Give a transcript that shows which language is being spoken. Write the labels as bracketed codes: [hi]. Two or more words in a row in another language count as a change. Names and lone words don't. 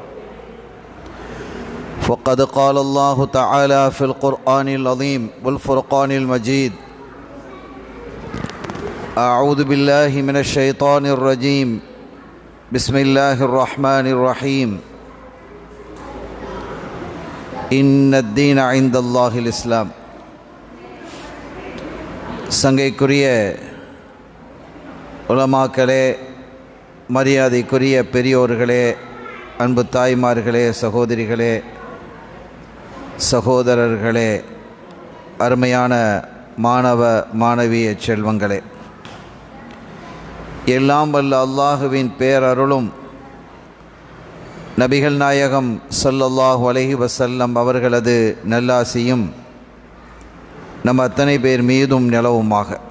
[ar] فقد قال الله تعالى في القرآن العظيم والفرقان المجيد: أعوذ بالله من الشيطان الرجيم، بسم الله الرحمن الرحيم. إن الدين عند الله الإسلام. [ta] சங்கைக்குரிய உலமாக்களே, மரியாதைக்குரிய பெரியோர்களே, அன்பு தாய்மார்களே, சகோதரிகளே, சகோதரர்களே, அருமையான மாணவ மாணவிய செல்வங்களே, எல்லாம் வல்ல அல்லாஹுவின் பேரருளும் நபிகள் நாயகம் [ar] صلى الله عليه وسلم [ta] அவர்களது நல்லாசியும் நம் அத்தனை பேர் மீதும் நிலவுமாக.